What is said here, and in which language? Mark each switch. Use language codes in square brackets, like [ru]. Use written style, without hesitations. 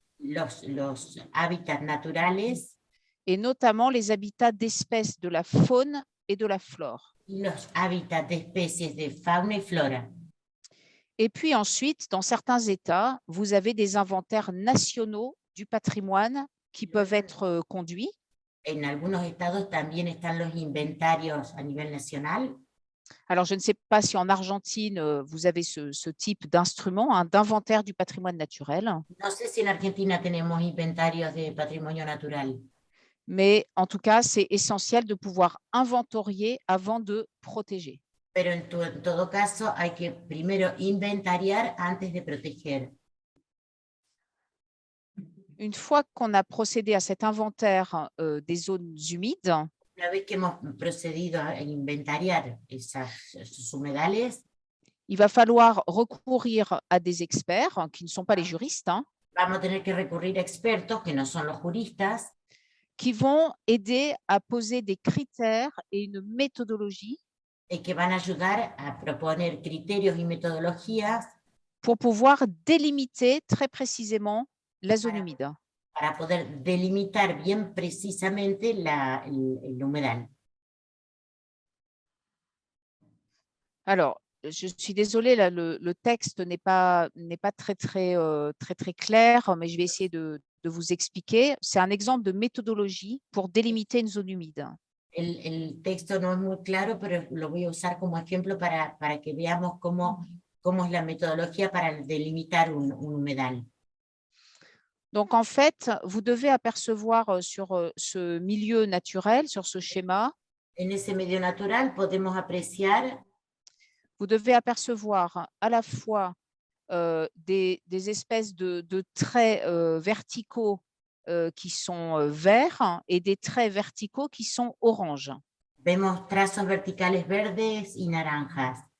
[es] los hábitats naturales [fr] et notamment les habitats d'espèces de la faune et de la flore. [es] y los hábitats de especies de fauna y flora. [fr] Et puis ensuite, dans certains États, vous avez des inventaires nationaux du patrimoine qui peuvent être conduits. [es] En algunos estados también están los inventarios a nivel nacional. [fr] Alors, je ne sais pas si en Argentine, vous avez ce type d'instrument, d'inventaire du patrimoine naturel. [es] No sé si en Argentina tenemos inventarios de patrimonio natural. [fr] Mais en tout cas, c'est essentiel de pouvoir inventorier avant de protéger. [es] Pero en todo caso hay que primero inventariar antes de proteger. [fr] Une fois qu'on a procédé à cet inventaire des zones humides, [es] Una vez que hemos procedido a inventariar esos humedales, [fr] il va falloir recourir à des experts qui ne sont pas les juristes, hein, [es] Vamos a tener que recurrir a expertos que no son los juristas, [fr] qui vont aider à poser des critères et une méthodologie [es] que van a ayudar a proponer criterios y metodologías [fr] pour pouvoir délimiter très précisément la zone humide. [es] para poder delimitar bien precisamente el humedal. [fr] Alors, je suis désolée, là, le texte n'est pas très clair, mais je vais essayer de vous expliquer. C'est un exemple de méthodologie pour délimiter une zone humide. [es] El texto no es muy claro, pero lo voy a usar como ejemplo para que veamos cómo es la metodología para delimitar un humedal. [fr] Donc, en fait, vous devez apercevoir sur ce milieu naturel, sur ce schéma, [es] En ese medio natural podemos apreciar [fr] vous devez apercevoir à la fois des espèces de traits verticaux qui sont verts et des traits verticaux qui sont oranges. [es] vemos trazos verticales verdes y naranjas.